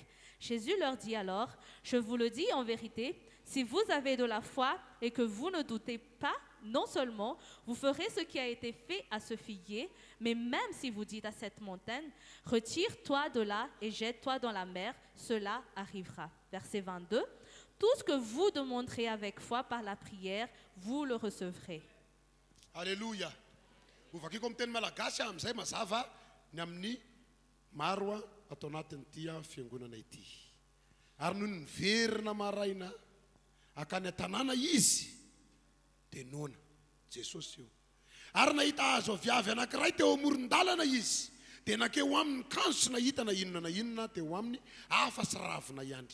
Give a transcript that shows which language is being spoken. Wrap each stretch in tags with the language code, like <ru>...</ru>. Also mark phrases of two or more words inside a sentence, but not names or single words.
<fr>Jésus leur dit alors, je vous le dis en vérité, si vous avez de la foi et que vous ne doutez pas, non seulement vous ferez ce qui a été fait à ce figuier, mais même si vous dites à cette montagne, retire-toi de là et jette-toi dans la mer, cela arrivera. Verset 22. Tout ce que vous demanderez avec foi par la prière, vous le recevrez. Alléluia.</fr> <mg>Ho vakiko amin'ny teny malagasy amin'izay mazava ny amin'ny maro atao anatin'ity fiangonana ity. Ary noho ny verina maraina akany an-tanàna izy dia nona Jesosy io. Ary nahita hazo aviavy anankiray teo amoron-dalana izy dia nakeo amin'ny kanjo sy nahita na inona teo aminy hafa sy ravina ihany.</mg>